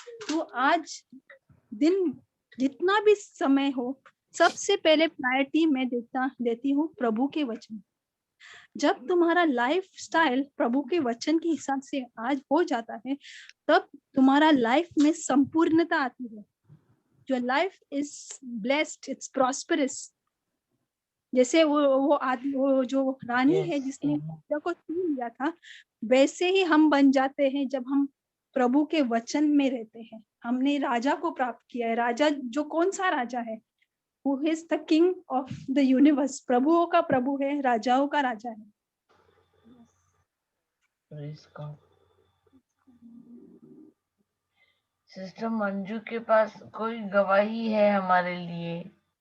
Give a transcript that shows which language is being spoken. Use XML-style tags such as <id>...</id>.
<hi>तू आज दिन जितना भी समय हो, सबसे पहले प्रायोरिटी मैं देती हूँ प्रभु के वचन। जब तुम्हारा लाइफ स्टाइल प्रभु के वचन के हिसाब से आज हो जाता है, तब तुम्हारा लाइफ में संपूर्णता आती है।</hi> <en>Your life is blessed, it's prosperous.</en> <hi>जैसे वो जो रानी है जिसने राजा को छीन लिया था, वैसे ही हम बन जाते हैं जब हम प्रभु के वचन में रहते हैं। हमने राजा को प्राप्त किया है। राजा जो कौन सा राजा है?</hi> <en>Who is the king of the universe?</en> <hi>प्रभुओं का प्रभु है, राजाओं का राजा है।</hi> <en>Praise God.</en> <hi>सिस्टर मंजू के पास कोई गवाही है हमारे लिए?</hi>